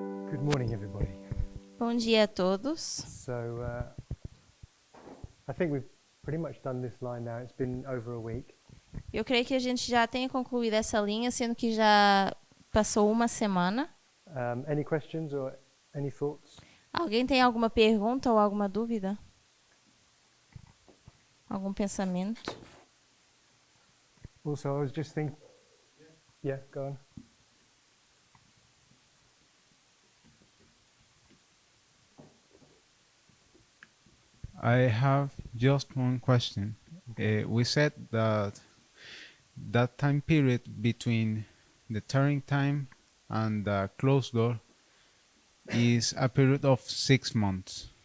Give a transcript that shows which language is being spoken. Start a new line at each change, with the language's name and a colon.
English: Good morning, everybody.
Portuguese: Bom dia a todos.
English: So, I think we've pretty much done this line now. It's been over a week.
Portuguese: Eu creio que a gente já tenha concluído essa linha, sendo que já passou uma semana. Any questions or any thoughts? Alguém tem alguma pergunta ou alguma dúvida? Algum pensamento?
English: Also, I was just thinking. Yeah, go on. I have just one question. We said that time period between the turning time and the closed door is a period of 6 months.